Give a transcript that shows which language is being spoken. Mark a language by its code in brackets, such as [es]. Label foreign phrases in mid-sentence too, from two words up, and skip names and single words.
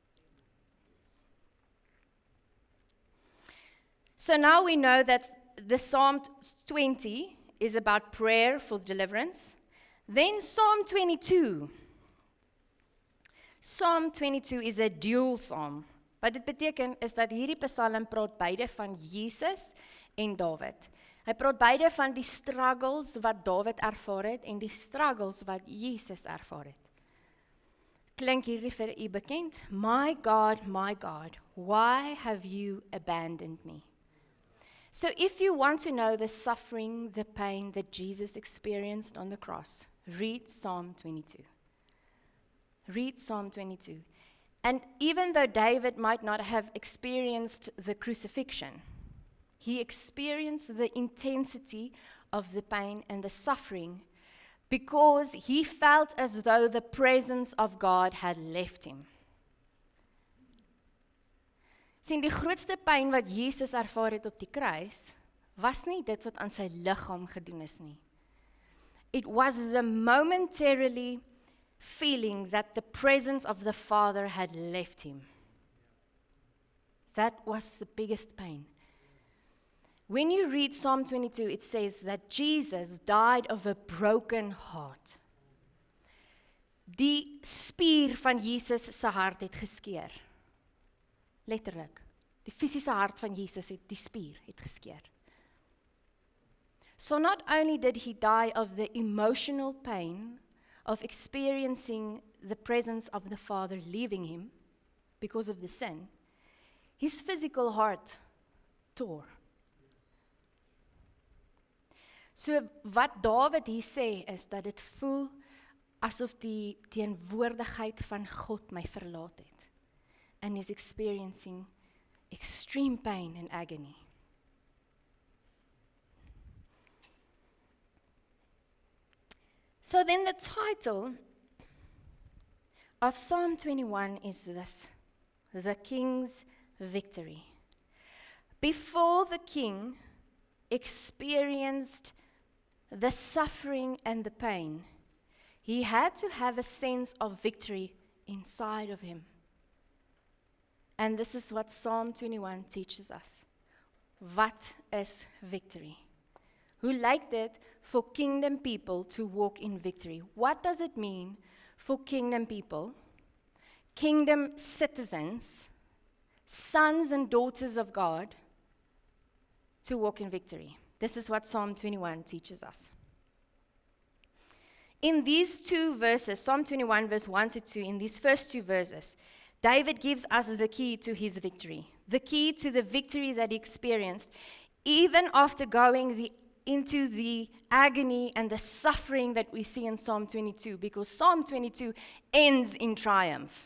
[en] So now we know that the Psalm 20 is about prayer for deliverance. Then Psalm 22. Psalm 22 is a dual psalm. [af] Wat dit beteken is dat hierdie Psalm praat beide van Jesus en Dawid. Hy praat beide van die struggles wat Dawid ervaar het en die struggles wat Jesus ervaar het. Klink hierdie vir u bekend? [en] My God, why have you abandoned me? So if you want to know the suffering, the pain that Jesus experienced on the cross, read Psalm 22. Read Psalm 22. And even though David might not have experienced the crucifixion, he experienced the intensity of the pain and the suffering because he felt as though the presence of God had left him. [af] Sien, die grootste pyn wat Jesus ervaar het op die kruis, was nie dit wat aan sy liggaam gedoen is nie. [en] It was the momentarily feeling that the presence of the Father had left him. That was the biggest pain. When you read Psalm 22, it says that Jesus died of a broken heart. [af] Die spier van Jesus se hart het geskeur. Letterlik. Die fisiese hart van Jesus het die spier het geskeur. [en] So not only did he die of the emotional pain of experiencing the presence of the Father leaving him because of the sin, his physical heart tore. [af] So wat Dawid hier sê is dat dit voel asof die teenwoordigheid van God my verlaat het. [en] And he's experiencing extreme pain and agony. So then the title of Psalm 21 is this: The King's Victory. Before the king experienced the suffering and the pain, he had to have a sense of victory inside of him. And this is what Psalm 21 teaches us. [af] Wat is [en] victory? [af] Hoe lyk dit [en] for kingdom people to walk in victory? What does it mean for kingdom people, kingdom citizens, sons and daughters of God, to walk in victory? This is what Psalm 21 teaches us. In these two verses, Psalm 21 verse 1 to 2, in these first two verses, David gives us the key to his victory, the key to the victory that he experienced, even after going into the agony and the suffering that we see in Psalm 22, because Psalm 22 ends in triumph.